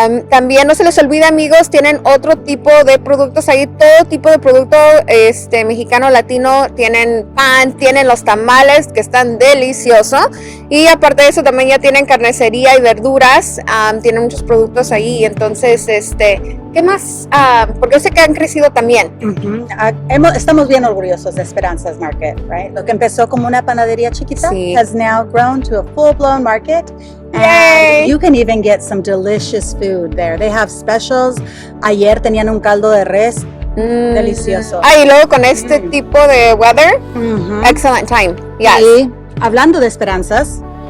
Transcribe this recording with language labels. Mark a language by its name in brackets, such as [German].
[Spanish] También no se les olvide, amigos, tienen otro tipo de productos ahí, todo tipo de producto mexicano, latino, tienen pan, tienen los tamales que están deliciosos, y aparte de eso también ya tienen carnicería y verduras, tienen muchos productos ahí. Entonces, ¿qué más? Porque yo sé que han crecido también. Estamos bien orgullosos de Esperanza's Market, right? Lo que empezó como una panadería chiquita [English] has now grown to a full-blown market. And Yay! you can even get some delicious food there. They have specials. [Spanish] Ayer tenían un caldo de res delicioso. Y luego con este tipo de [English] weather, excellent time. Yes. [Spanish] Y hablando de esperanzas,